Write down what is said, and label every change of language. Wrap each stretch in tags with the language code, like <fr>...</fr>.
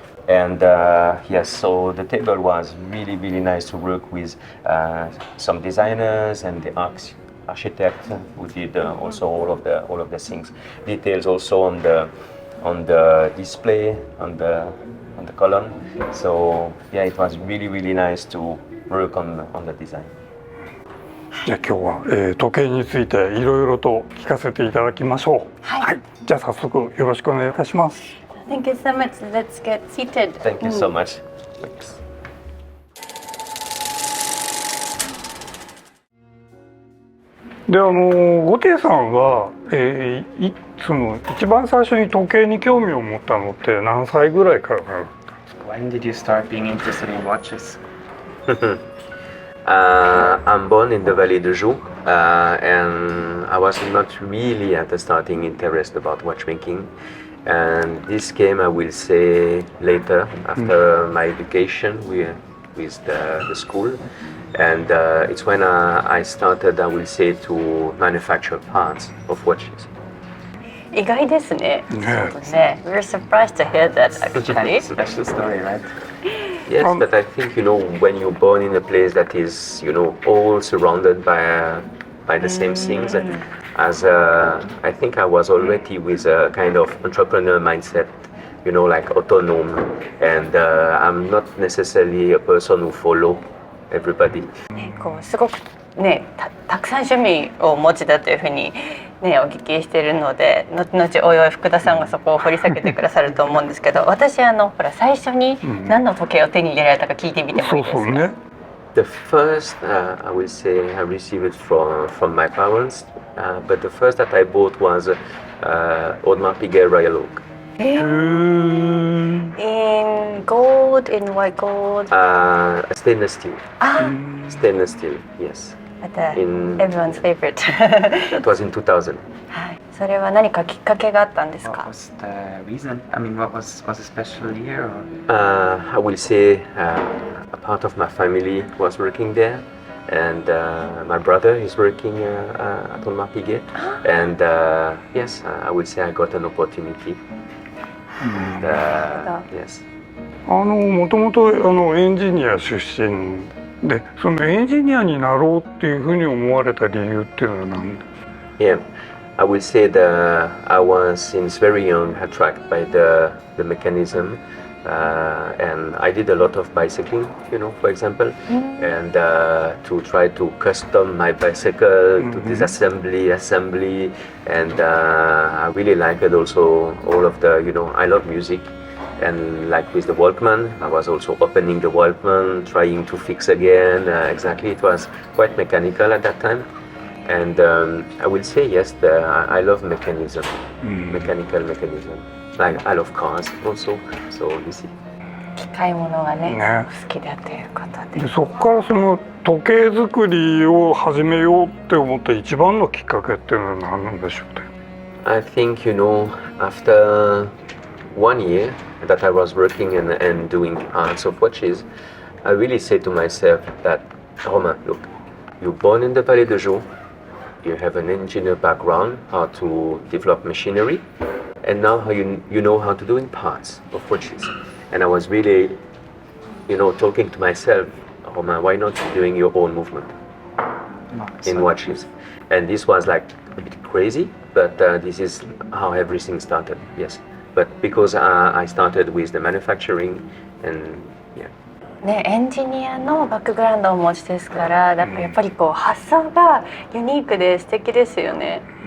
<en>And yes, so the table was really nice to work with some designers and the architect who did also all of the things. Details also on the display, on the column. So yeah, it was really nice to work on the design.</en> <ja>じゃあ今日は、時計についていろいろと聞かせていただきましょう。はい。じゃあ早速よろしくお願いいたします。</ja> <en>Thank you so much. Let's get seated. Thank you so much. Thanks.</en> <ja>でゴティエさんは、その一番最初に時計に興味を持ったのって何歳ぐらいからなんですか？</ja> <en>When did you start being interested in watches? I'm born in the Vallée de Joux, and I was not really at the starting interest about watchmaking. And this came, I will say, later, after my education with the school. And it's when I started, I will say, to manufacture parts of watches.</en> <ja>意外ですね。そうですね。</ja> <en>We're surprised to hear that actually. Special story, right? Yes, but I think, you know, when you're born in a place that is, you know, all surrounded by the same things, as I think I was already with a kind of entrepreneur mindset, you know, like autonomous, and I'm not necessarily a person who follow everybody.</en> <ja>こうすごくね、たくさん趣味をお持ちだというふうにねお聞きしているので、後々おいおい福田さんがそこを掘り下げてくださると思うんですけど、私ほら最初に何の時計を手に入れられたか聞いてみてもいいですか？そうね。</ja> <en>The first, I will say, I received it from my parents, but the first that I bought was Audemars Piguet Royal Oak. In gold, in white gold. Stainless steel. Stainless steel, yes. Everyone's favorite. That was in 2000.</en> <ja>はい。それは何かきっかけがあったんです</ja> <en>What</en> <ja>か？</ja> <en>was the reason? I mean, was a special year? I will say a part of my family was working there, and my brother is working at Audemars Piguet, and yes, I will say I got an opportunity. And, yes.</en> <ja>もともとエンジニア出身で、そのエンジニアになろうっていうふうに思われた理由っていうのは何ですか？</ja> <en>Yeah, I would say that I was since very young attracted by the mechanism, and I did a lot of bicycling, for example, and to try to custom my bicycle to disassembly, assembly, and I really liked it also all of the, I love music. And like with the Walkman, I was also opening the Walkman, trying to fix again. Exactly, it was quite mechanical at that time. And I will say yes, I love mechanism, mechanical mechanism. Like I love cars also, so you see.</en> <ja>機械物がねね好きだということで。でそこからその時計作りを始めようって思った一番のきっかけっていうのは何なんでしょうね。</ja> <en>I think, after 1 year that I was working and doing parts of watches, I really said to myself that, Romain, look, you're born in the Vallée de Joux, you have an engineer background, how to develop machinery, and now you know how to do parts of watches. And I was really, talking to myself, Romain, why not doing your own movement in watches? And this was like a bit crazy, but this is how everything started, yes. But because I started with the manufacturing and yeah.</en> <ja>ね、エンジニアのバックグラウンドをお持ちですから、やっぱりこう発想がユニークで素敵ですよね。</ja>